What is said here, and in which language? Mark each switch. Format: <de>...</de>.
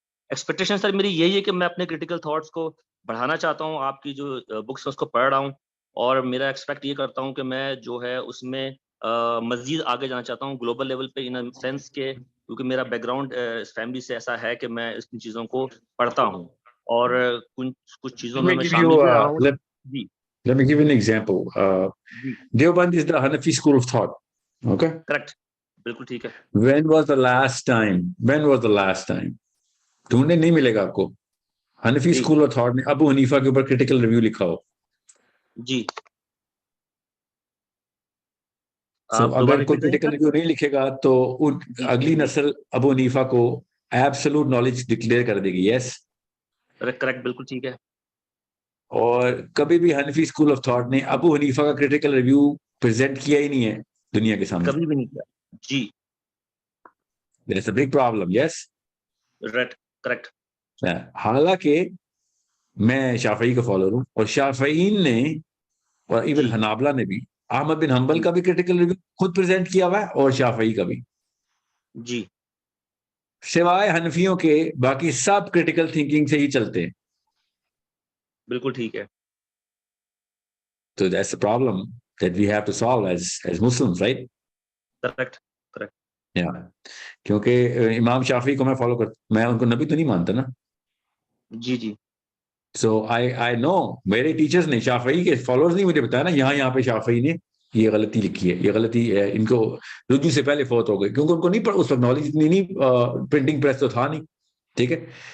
<ur>Expectation سر میری یہی ہے کہ میں اپنے کریٹیکل تھاٹس کو بڑھانا چاہتا ہوں, آپ کی جو بکس ہیں اس کو پڑھ رہا ہوں, اور میرا ایکسپیکٹ یہ کرتا ہوں کہ میں جو ہے اس میں مزید آگے جانا چاہتا ہوں گلوبل لیول پہ, ان سینس کے کیونکہ میرا بیک گراؤنڈ فیملی سے ایسا ہے کہ میں اس چیزوں کو پڑھتا ہوں اور کچھ چیزوں میں شامل بھی رہا ہوں. جی</ur> <en>Let me give you an example.</en> <ur>جی</ur> <en>Deoband is the Hanafi school of thought. Okay.</en> <ur>Correct, بالکل ٹھیک ہے.</ur> <en>When was the last time?</en> <ur>ڈھونڈنے نہیں ملے گا آپ کو حنفی جی اسکول آف تھاٹ نے ابو حنیفہ کے اوپر کریٹیکل ریویو لکھا ہو. جی سو آپ دوبارہ اگر کوئی ریپیٹ کریں سر. ریویو نہیں لکھے گا تو جی اگلی نسل ابو حنیفہ کو ایبسولوٹ نالج ڈکلیئر کر دے گی.</ur> <en>yes,</en> <ur>کریکٹ, بالکل ٹھیک ہے. اور کبھی بھی حنفی اسکول آف تھاٹ نے ابو حنیفہ کا کریٹیکل ریویو پریزنٹ کیا ہی نہیں ہے دنیا کے سامنے. کبھی بھی نہیں کیا. جی</ur> <en>There is a big problem. Yes. Right, correct.</en> <ur>حالانکہ میں شافعی کا فالوور ہوں اور شافعین نے اور ایون جی حنابلہ نے بھی احمد بن حنبل جی کا بھی کریٹیکل ریویو خود پریزنٹ کیا ہوا ہے اور شافعی کا بھی. جی سوائے حنفیوں کے باقی سب کریٹیکل تھنکنگ سے ہی چلتے ہیں. بالکل ٹھیک ہے.</ur> <en>So that's the problem that we have to solve as Muslims, right? Correct. Yeah.</en> <ur>کیونکہ امام شافعی کو میں فالو کرتا, میں ان کو نبی تو نہیں مانتا نا. جی جی سو I know میرے ٹیچرز نے شافعی کے فالوورز نہیں مجھے بتایا نا یہاں پہ شافعی نے یہ غلطی لکھی ہے, یہ غلطی ہے, ان کو رجوع سے پہلے فوت ہو گئی کیونکہ ان کو نہیں پڑھا اس وقت, نالج اتنی نہیں, پرنٹنگ پریس تو تھا نہیں, ٹھیک ہے.</ur>